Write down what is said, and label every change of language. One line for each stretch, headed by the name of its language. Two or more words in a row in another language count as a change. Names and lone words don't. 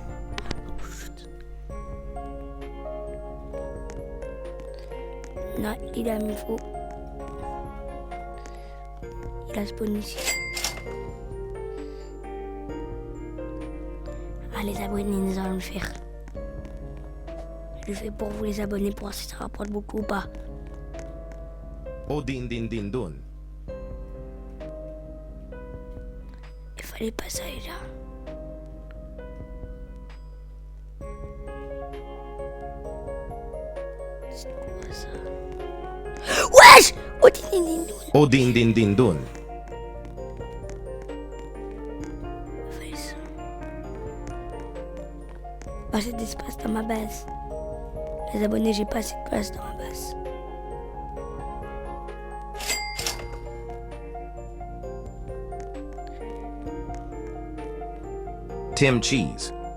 French: Là, il a mis faux. Il a spawn ici. Ah, les abonnés, nous allons le faire. Je le fais pour vous, les abonnés, pour voir si ça rapporte beaucoup ou pas. O din din din dun. Il fallait pas ça, les gars. C'est quoi ça? Wesh! Oh, din, din, din, din. O din din din dun. Il fallait ça. Pas assez d'espace dans ma base. Les abonnés, j'ai pas assez de place dans ma base. Tim Cheese.